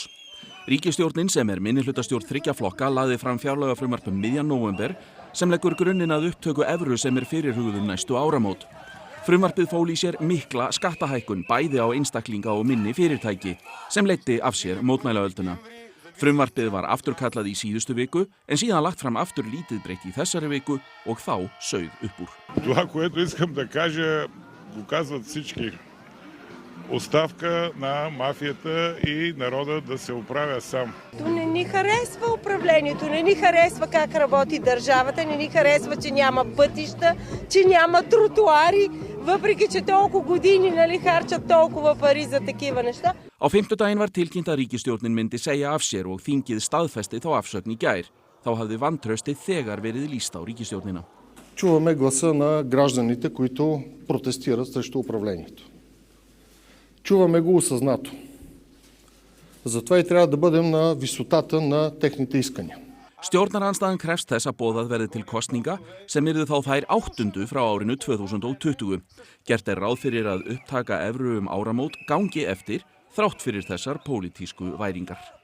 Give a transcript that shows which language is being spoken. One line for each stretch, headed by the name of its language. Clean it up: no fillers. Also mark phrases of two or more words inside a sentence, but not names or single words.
Icelandic: Ríkisstjórnin sem er minnihlutastjórn 3 flokka lagði fram fjárlagafrumvarp miðjan nóvember sem leggur grunninn að upptöku evru sem er fyrirhuguð næstu áramót. Frumvarpið fól í sér mikla skattahækkun bæði á einstaklinga og minni fyrirtæki sem leiddi af sér mótmælaölduna. Frumvarpið var afturkallað í síðustu viku en síðan lagt fram aftur lítið breytt í þessari viku og þá sauð upp úr.
Bulgarian: Това, което искам да кажа, го казват всички. Оставка на мафията и народа да се оправя сам. Не ни харесва управлението, не ни харесва как работи държавата, не ни харесва, че няма пътища, че няма тротуари, въпреки че толкова години харчат толкова пари за такива неща.
Icelandic: Á fimmtudaginn var tilkynnt að ríkisstjórnin myndi segja af sér og þingið staðfesti þá afsögn í gær. Þá hafði vantraustið þegar verið lýst á ríkisstjórnina.
Bulgarian: Чуваме гласа на гражданите, които протестират срещу управлението. Чуваме го осъзнато. Затова и трябва да бъдем на висотата на техните искания.
Icelandic: Stjórnarandstaðan krefst þess að boðað verði til kosninga sem yrðu þá þær 8. frá árinu 2020. Gert er ráð fyrir að upptaka evru áramót gangi eftir þrátt fyrir þessar pólitísku væringar.